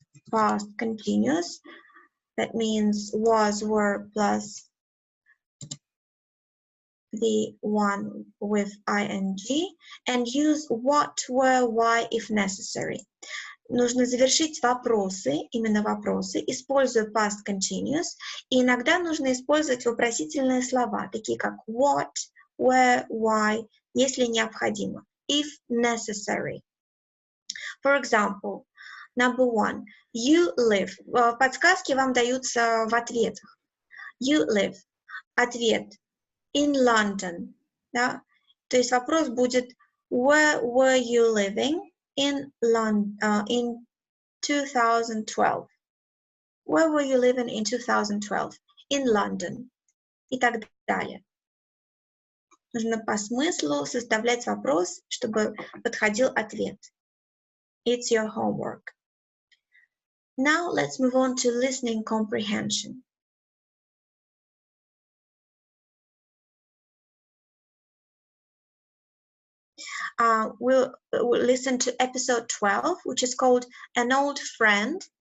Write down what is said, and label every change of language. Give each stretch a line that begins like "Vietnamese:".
English: Past continuous, that means was, were, plus the one with ing, and use what, where, why, if necessary.
Russian: Нужно завершить вопросы, именно вопросы, используя past continuous, и иногда нужно использовать вопросительные слова, такие как what, where, why, если необходимо,
English: if necessary. For example, number 1, you live.
Russian: Подсказки вам даются в ответах.
English: You live.
Russian: Ответ.
English: In London.
Russian: Да? То есть вопрос будет
English: where were you living in London in 2012? Where were you living in 2012? In London.
Russian: И так далее. Нужно по смыслу составлять вопрос, чтобы подходил ответ.
English: It's your homework. Now let's move on to listening comprehension. We'll listen to episode 12, which is called An Old Friend.